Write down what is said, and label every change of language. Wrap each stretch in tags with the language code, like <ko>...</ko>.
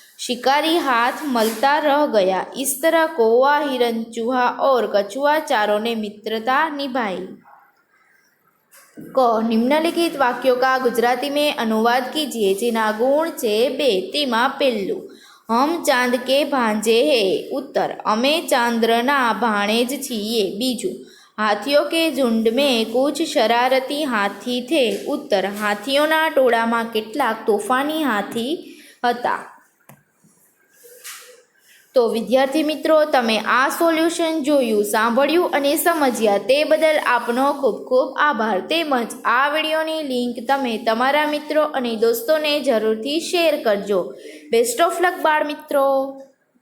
<hi>शिकारी हाथ मलता रह गया। इस तरह कौवा, हिरन, चूहा और कछुआ चारों ने मित्रता निभाई। क निम्नलिखित वाक्यों का गुजराती में अनुवाद कीजिए</hi> <gu>જેના ગુણ છે 2। તેમાં પહેલું,</gu> <hi>हम चांद के भांजे है।</hi> <gu>उत्तर, અમે ચાંદ્રના ભાણે જ છીએ। બીજું,</gu> <hi>हाथियों के झुंड में कुछ शरारती हाथी थे।</hi> <gu>उत्तर, હાથીઓના ટોળામાં કેટલાક તોફાની હાથી હતા। તો વિદ્યાર્થી મિત્રો, તમે આ સોલ્યુશન જોયું, સાંભળ્યું અને સમજ્યા તે બદલ આપનો ખૂબ ખૂબ આભાર। તેમજ આ વિડીયોની લિંક તમે તમારા મિત્રો અને દોસ્તોને જરૂરથી શેર કરજો। બેસ્ટ ઓફ લક બાળ મિત્રો।</gu>